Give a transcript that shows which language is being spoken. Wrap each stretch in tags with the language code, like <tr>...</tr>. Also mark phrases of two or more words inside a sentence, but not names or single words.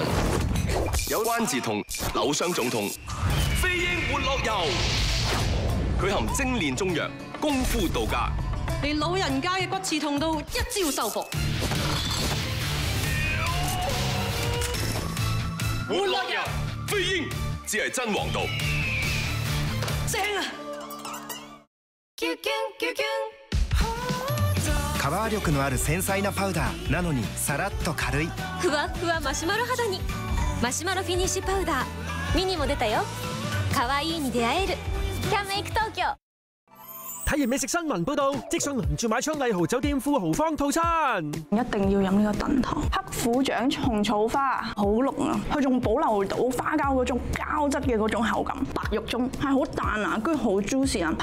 <yue>有關節痛、扭傷腫痛，飛鷹活絡油，佢含精煉中藥，功夫到家，連老人家嘅骨刺痛都一招收服。活絡油，飛鷹只係真王道。正啊！</yue> <ja>カバー力のある繊細なパウダーなのにさらっと軽いふわふわマシュマロ肌にマシュマロフィニッシュパウダーミニも出たよ。可愛いに出会えるキャンメイク東京。</ja> <yue>睇完美食新聞報道，即上輪住買槍麗豪酒店富豪坊套餐。一定要飲呢個燉湯，黑虎掌蟲草花好濃啊！佢仲保留到花膠嗰種膠質嘅嗰種口感，白肉中係好彈牙，跟住好 juicy 啊！</yue>